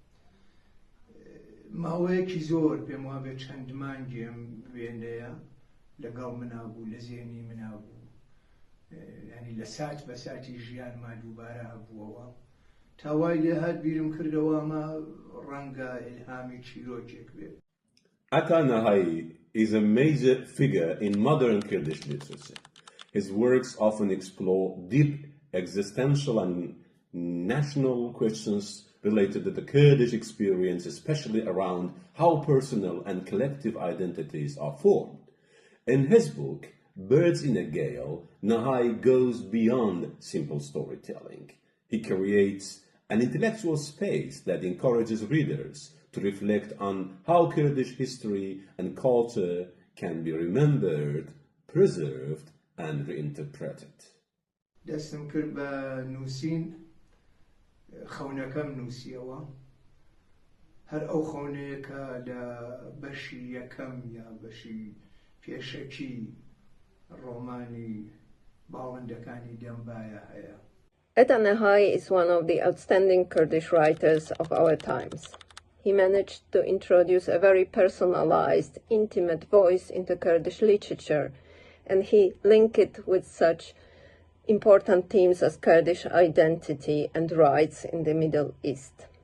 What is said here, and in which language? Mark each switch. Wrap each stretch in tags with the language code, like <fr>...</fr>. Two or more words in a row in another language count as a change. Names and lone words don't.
<ckb>ماوەیەکی زۆر پێم وا بێت چەند مانگێم وێنەیە لەگەڵ منا بوو، لە زێنی منا بوو، ینی لە سات بە ساتی ژیانما دووبارە هەبووەوە. تاوای لێ هات بیرم کردەوە ئەمە ڕەنگە ئیلهامی چیرۆکێک بێت.</ckb> <en>Ata Nahai is a major figure in modern Kurdish literature. His works often explore deep existential and national questions related to the Kurdish experience, especially around how personal and collective identities are formed. In his book, Birds in a Gale, Nahai goes beyond simple storytelling. He creates an intellectual space that encourages readers to reflect on how Kurdish history and culture can be remembered, preserved, and reinterpreted.</en> <ckb>دەستم کرد بە نووسین، خەونەکەم نووسیەوە، هەر ئەو خەونەیە کە لە بەشی یەکەم یا بەشی پێشەکی ڕۆمانی باڵندەکانی دەمبایە هەیە.</ckb> <en>Ata Nahai is one of the outstanding Kurdish writers of our times. He managed to introduce a very personalized, intimate voice into Kurdish literature, and he linked it with such important themes as Kurdish identity and rights in the Middle East.</en>